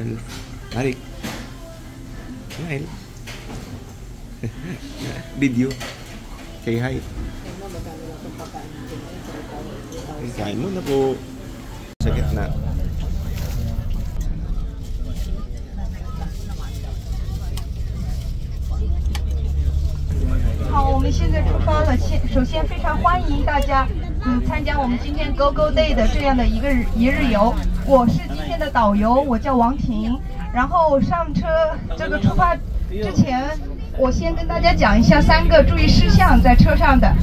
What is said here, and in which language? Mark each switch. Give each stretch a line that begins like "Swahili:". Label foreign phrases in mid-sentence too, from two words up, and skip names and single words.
English: Marik. Smile. Video. Say hi.
Filipino: Ay, kain mo na po. Sa gitna.
Chinese: 好，我们现在出发了。首先非常欢迎大家，参加我们今天 Go Go Day 的这样的一日游。我是今天的导游，我叫王婷。然后上车这个出发之前，我先跟大家讲一下3个注意事项在车上的。